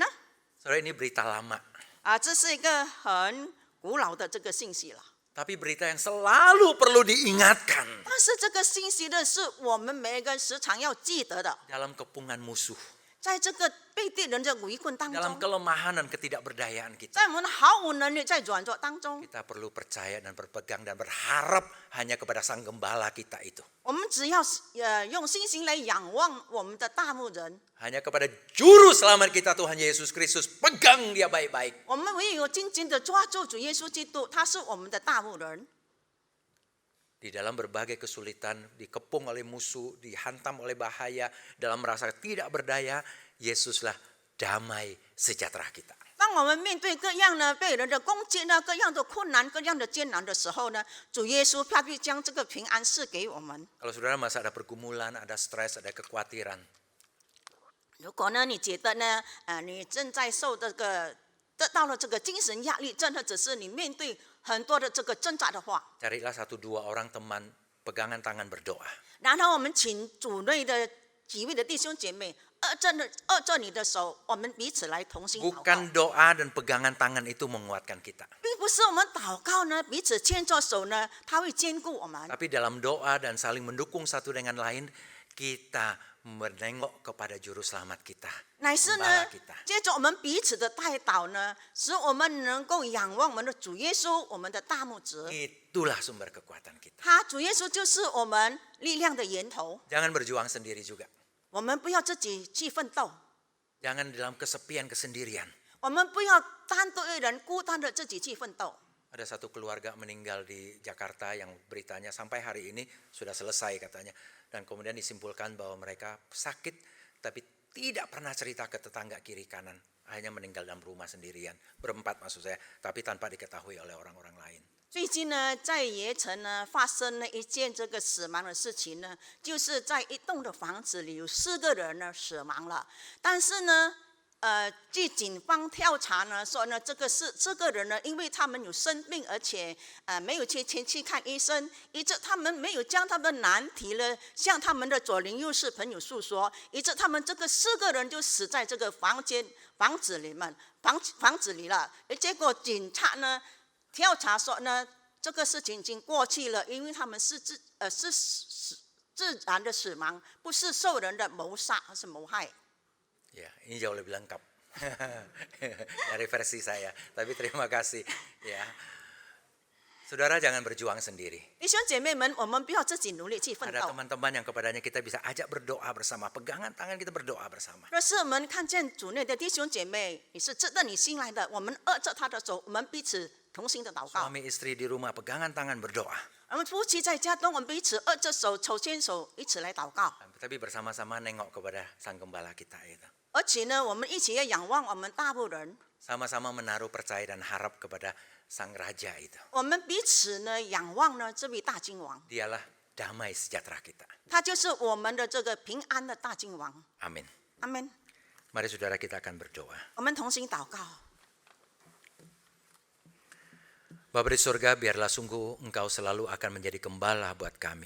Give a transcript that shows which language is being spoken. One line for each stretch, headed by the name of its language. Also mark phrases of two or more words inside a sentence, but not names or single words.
Indonesian: Saudara, ini berita lama.
Chinese: 这是一个很古老的这个信息了。
Indonesian: Tapi berita yang selalu perlu diingatkan.
Chinese: 但是这个信息呢，是我们每一个人时常要记得的。
Indonesian: Dalam kepungan musuh.
Chinese: 在这个被敌人的围困当
Indonesian: Dalam
Chinese: 中，
Indonesian: kelemahan dan ketidakberdayaan kita.
Chinese: 在我们毫无能力、在软弱当中，
Indonesian: Kita perlu percaya dan berpegang dan berharap hanya kepada sang gembala kita itu.
Chinese: 我们只要用信心来仰望我们的大牧人，
Indonesian: Hanya kepada juru selamat kita Tuhan Yesus Kristus. Pegang dia baik-baik.
Chinese: 我们唯有紧紧的抓住主耶稣基督，他是我们的大牧人。
Indonesian: Di dalam berbagai kesulitan, dikepung oleh musuh, dihantam oleh bahaya, dalam merasa tidak berdaya, Yesuslah damai sejahtera kita.
Chinese: 当我们面对各样呢被人的攻击呢，各样的困难、各样的艰难的时候呢，主耶稣他必将这个平安赐给我们。
Indonesian: Kalau saudara masa ada pergumulan, ada stres, ada kekhawatiran,
Chinese: 如果呢，你觉得呢，你正在受得到了这个精神压力，真的只是你面对很多的这个挣扎的话，
Indonesian: carilah 1-2 orang teman, pegangan tangan berdoa.
Chinese: 然后我们请主内的几位的弟兄姐妹握着你的手，我们彼此来同心祷告。
Indonesian: Bukan doa dan pegangan tangan itu menguatkan kita.
Chinese: 并不是我们祷告呢，彼此牵着手呢，他会兼顾我们。
Indonesian: Tapi dalam doa dan saling mendukung satu dengan lain, kita menengok kepada juru selamat kita.
Chinese: 乃是呢
Indonesian: Gembala kita.，
Chinese: 接着我们彼此的带导呢，使我们能够仰望我们的主耶稣，我们的大牧者。
Indonesian: Itulah sumber kekuatan kita.
Chinese: 主耶稣就是我们力量的源头。
Indonesian: Jangan berjuang sendiri juga.
Chinese: 我们不要自己去奋斗，
Indonesian: Jangan dalam kesepian, kesendirian.
Chinese: 我们不要单独一人孤单的自己去奋斗。
Indonesian: Ada satu keluarga meninggal di Jakarta yang beritanya sampai hari ini sudah selesai katanya. Dan kemudian disimpulkan bahwa mereka sakit tapi tidak pernah cerita ke tetangga kiri kanan. Hanya meninggal dalam rumah sendirian. Berempat maksud saya, tapi tanpa diketahui oleh orang-orang lain.
Chinese: 最近呢，在盐城呢发生了一件这个死亡的事情呢，就是在一栋的房子里有4个人呢死亡了，但是呢，据警方调查呢说呢，这个人呢，因为他们有生病，而且没有前去看医生，以致他们没有将他们的难题呢向他们的左邻右舍朋友诉说，以致他们这个4个人就死在这个房子里了，而结果警察呢调查说呢，这个事情已经过去了，因为他们是自然的死亡，不是受人的谋杀或是谋害。
Indonesian: Ya, ini jauh lebih lengkap dari versi saya. Tapi terima kasih. Ya, saudara jangan berjuang sendiri.
Chinese: 弟兄姐妹们，我们不要自己努力去奋
Indonesian: Ada
Chinese: 斗。
Indonesian: teman-teman yang kepadanya kita bisa ajak berdoa bersama. Pegangan tangan kita berdoa bersama.
Chinese: 若是我们看见主内的弟兄姐妹，你是值得你信赖的，我们握着他的手，我们彼此同心的祷告。
Indonesian: Suami istri di rumah pegangan tangan berdoa.
Chinese: 我们夫妻在家中，我们彼此握着手，手牵手，一起来祷告。
Indonesian: Tapi bersama-sama nengok kepada sang gembala kita itu.
Chinese: 而且呢，我们一起要仰望我们大牧人，
Indonesian: Sama-sama menaruh percaya dan harap kepada sang raja itu.
Chinese: 我们彼此呢仰望呢这位大君王，
Indonesian: Dialah damai sejahtera kita.
Chinese: 他就是我们的这个平安的大君王。
Indonesian: Amin.
Chinese: 阿门。
Indonesian: Mari saudara kita akan berdoa.
Chinese: 我们同心祷告。
Indonesian: Bapa di surga, biarlah sungguh Engkau selalu akan menjadi gembala buat kami.